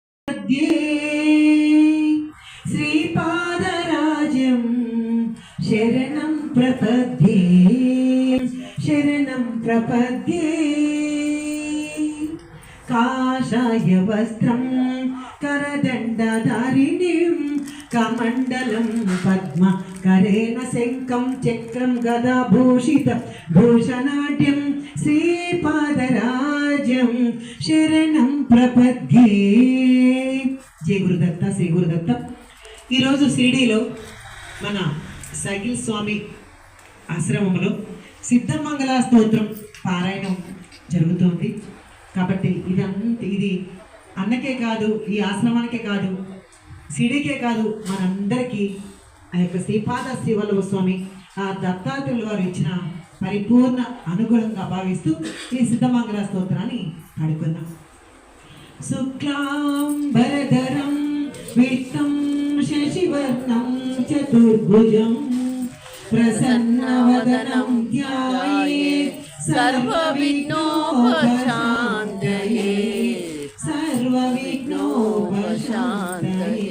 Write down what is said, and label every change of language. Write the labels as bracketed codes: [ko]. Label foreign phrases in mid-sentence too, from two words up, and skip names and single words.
[sa] श्रीपादराजं शरणं प्रपद्ये शरणं प्रपद्ये काषाय वस्त्रं करदण्डधारिणीं कमण्डलं पद्म करेण शङ्खं चक्रं गदाभूषित भूषणाढ्यं श्रीपादराजं शरणं प्रपद्ये। జయ గురుదత్త శ్రీ గురుదత్త। [te] ఈరోజు షిరిడీలో మన సగిల్ స్వామి ఆశ్రమంలో సిద్ధమంగళ స్తోత్రం పారాయణం జరుగుతోంది కాబట్టి ఇది అన్నకే కాదు, ఈ ఆశ్రమానికే కాదు, షిరిడీకే కాదు, మనందరికీ ఆ యొక్క శ్రీపాద శ్రీవల్లభ స్వామి ఆ దత్తాత్రేయుల వారు ఇచ్చిన పరిపూర్ణ అనుగుణంగా భావిస్తూ ఈ సిద్ధమంగళ స్తోత్రాన్ని పాడుకుందాం। [sa] शुक्लांबरधरं विष्णुं शशिवर्णं चतुर्भुजं प्रसन्नवदनं ध्यायेत् सर्वविघ्नोपशान्तये सर्वविघ्नोपशान्तये।